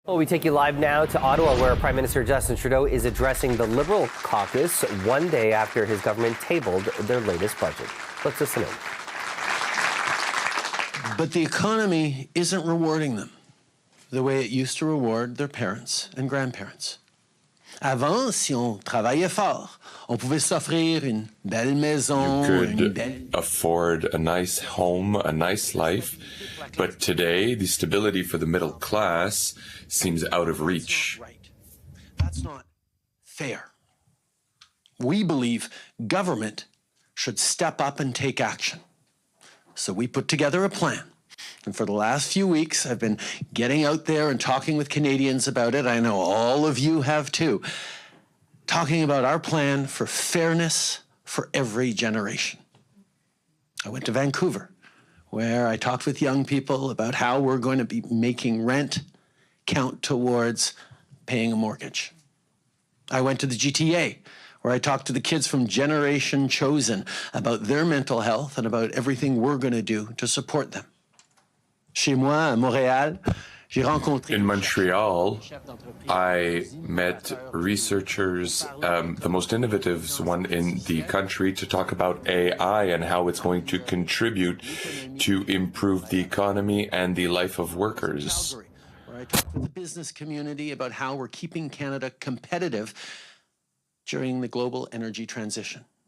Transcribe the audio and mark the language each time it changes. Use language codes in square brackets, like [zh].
[en] Well, we take you live now to Ottawa, where Prime Minister Justin Trudeau is addressing the Liberal caucus one day after his government tabled their latest budget. Let's listen in. But the economy isn't rewarding them the way it used to reward their parents and grandparents. [fr] Avant, si on travaillait fort, on pouvait s'offrir une belle maison. [en] You could afford a nice home, a nice life. But today, the stability for the middle class seems out of reach. That's not fair. We believe government should step up and take action. So we put together a plan. And for the last few weeks, I've been getting out there and talking with Canadians about it. I know all of you have too. Talking about our plan for fairness for every generation. I went to Vancouver, where I talked with young people about how we're going to be making rent count towards paying a mortgage. I went to the GTA, where I talked to the kids from Generation Chosen about their mental health and about everything we're going to do to support them. [fr] Chez moi, à Montréal, j'ai rencontré... [en] In Montreal, I met researchers, the most innovative one in the country, to talk about AI and how it's going to contribute to improve the economy and the life of workers. Where I talked with the business community about how we're keeping Canada competitive during the global energy transition.